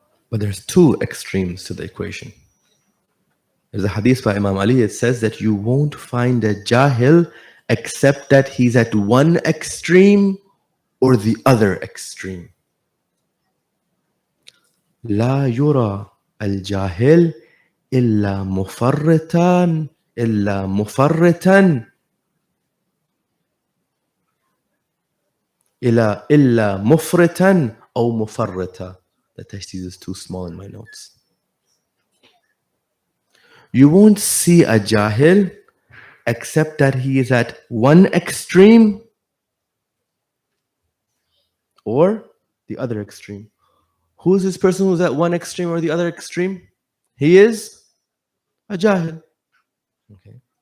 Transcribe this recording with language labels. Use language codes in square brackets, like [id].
[en] But there's two extremes to the equation. There's a hadith by Imam Ali. It says that you won't find a jahil except that he's at one extreme or the other extreme. [ar] لا يرى الجاهل إلا مفرطا إلا مفرطا إلا مفرطا أو مفرطا. [en] The tashdid is too small in my notes. You won't see a jahil except that he is at one extreme or the other extreme. Who is this person who's at one extreme or the other extreme? He is a jahil. Okay.